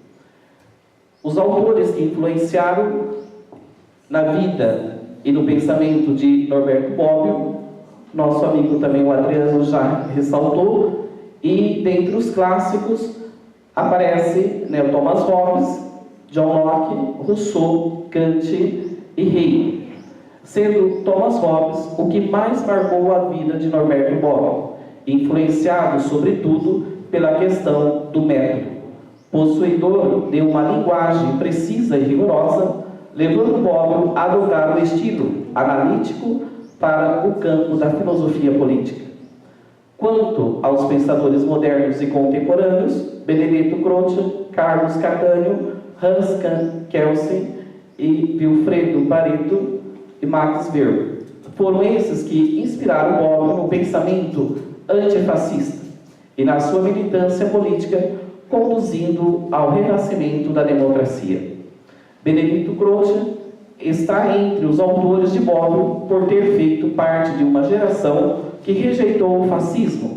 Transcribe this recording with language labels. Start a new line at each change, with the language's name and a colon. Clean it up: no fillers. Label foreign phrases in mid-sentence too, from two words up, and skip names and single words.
Portuguese: Os autores que influenciaram na vida e no pensamento de Norberto Bobbio, nosso amigo também o Adriano já ressaltou, e dentre os clássicos aparece o Thomas Hobbes, John Locke, Rousseau, Kant e Hegel, sendo Thomas Hobbes o que mais marcou a vida de Norberto Bobbio, influenciado sobretudo pela questão do método. Possuidor de uma linguagem precisa e rigorosa, levando Bobbio a adotar o estilo analítico para o campo da filosofia política. Quanto aos pensadores modernos e contemporâneos, Benedetto Croce, Carlos Cattaneo, Hans Kelsen e Vilfredo Pareto e Max Weber foram esses que inspiraram Bobbio no pensamento antifascista e na sua militância política, conduzindo ao renascimento da democracia. Benedetto Croce está entre os autores de Bobbio por ter feito parte de uma geração que rejeitou o fascismo.